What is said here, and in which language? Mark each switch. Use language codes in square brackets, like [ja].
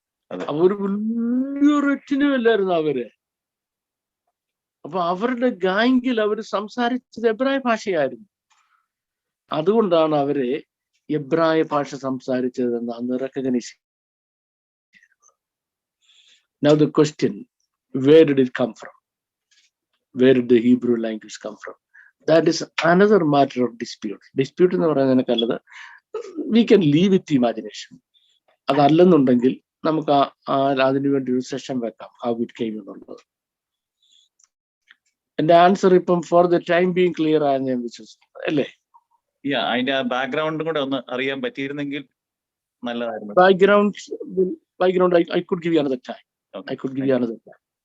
[ml] അപ്പൊ ഒരു വലിയൊരു അല്ലായിരുന്നു അവര്. അപ്പൊ അവരുടെ ഗാംഗിൽ അവര് സംസാരിച്ചത് എബ്രായ ഭാഷയായിരുന്നു. അതുകൊണ്ടാണ് അവരെ എബ്രായ ഭാഷ സംസാരിച്ചതെന്ന് അന്ന് recognise. [en] Now the question, where did it come from? Where did the Hebrew language come from? That is another matter of dispute. Dispute [ml] എന്ന് പറയുന്നതിനേക്കാളത് [en] we can leave with imagination. [ml] അതല്ലെന്നുണ്ടെങ്കിൽ നമുക്ക് അതിനു വേണ്ടി ഒരു സെഷൻ വെക്കാം, [en] how it came [ml] എന്നുള്ളത്. എന്റെ answer ഇപ്പം [en] for the time being [ml] clear ആയെന്ന് ഞാൻ വിശ്വസിക്കുന്നു, അല്ലേ? അതിന്റെ ബാക്ക്ഗ്രൗണ്ടും കൂടെ ഒന്ന് അറിയാൻ പറ്റിയിരുന്നെങ്കിൽ നല്ലതായിരുന്നു. [en] Background I could give you another time. I could give you another time.